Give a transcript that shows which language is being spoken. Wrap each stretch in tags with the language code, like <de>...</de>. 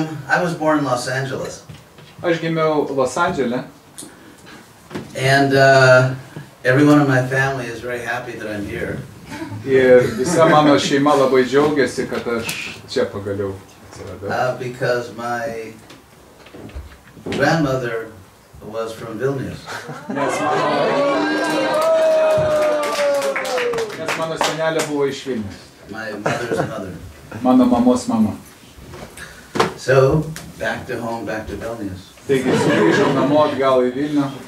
<en>I was born in Los Angeles.</en> <lt>Aš gimiau Los Andžele</lt> <en>And everyone in my family is very happy that I'm here.</en> <lt>ir visa mano šeima labai džiaugiasi, kad aš čia pagaliau atsiradau.</lt> <en>Because my grandmother was from Vilnius.</en> <lt>Nes mano senelė buvo iš Vilnius.</lt> <en>My mother's mother.</en> <lt>Mano mamos mama.</lt> <en>So, back to home, back to Vilnius.</en> <lt>Taigi sugrįžau namo atgal į Vilnių.</lt>